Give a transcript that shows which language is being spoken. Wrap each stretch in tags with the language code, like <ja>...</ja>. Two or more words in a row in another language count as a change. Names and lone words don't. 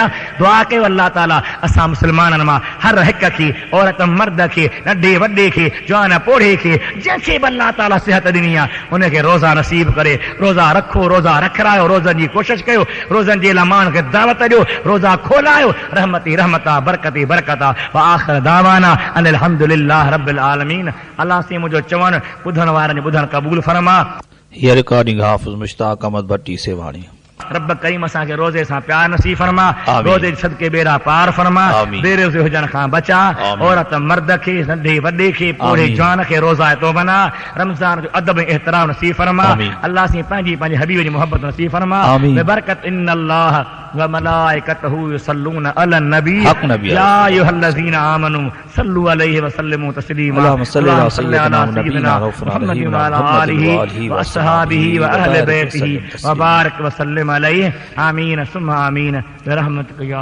<sd>दुआ कयो अल्लाह ताला असां मुस्लमाननि मां हर हिक खे, औरत मर्द खे, नंढे वॾे खे, जवान पोढ़े खे, जंहिंखे बि अल्लाह ताला सिहत ॾिनी आहे उनखे रोज़ा नसीब करे। रोज़ा रखो, रोज़ा रखायो, रोज़नि जी कोशिशि कयो, रोज़नि जे लाइ माण्हुनि खे दावत ॾियो, रोज़ा खोलायो। रहमती रहमता, बरकती बरकता।</sd> <ar>وآخر دعوانا أن الحمد لله رب العالمين.</ar> <sd>अल्लाह से मुंहिंजो चवणु ॿुधण वारनि जो ॿुधण क़बूल फरमा। हीअ रिकॉर्डिंग हाफ़िज़ मुश्ताक अहमद भट्टी सेवाणी। रब करीम असांखे रोज़े सां प्यार नसीब फरमा, रोज़े सदके बेड़ा पार फरमा, बेरोज़े हुजण खां बचा। औरत मर्द खे, नंढे वॾे खे, पोढ़े जवान खे रोज़ा तो बना। रमज़ान जो अदब एहतराम नसीब फरमा। अल्लाह से पंहिंजी हबीब जी मोहब्बत नसीब फरमा। बरकत</sd> <ar>إن الله وملائكته يصلون على النبي يا أيها الذين آمنوا صلوا عليه وسلموا تسليما. اللهم صل على سيدنا محمد وعلى آله وأصحابه وأهل بيته وبارك وسلم عليه. آمين ثم آمين برحمتك يا</ar>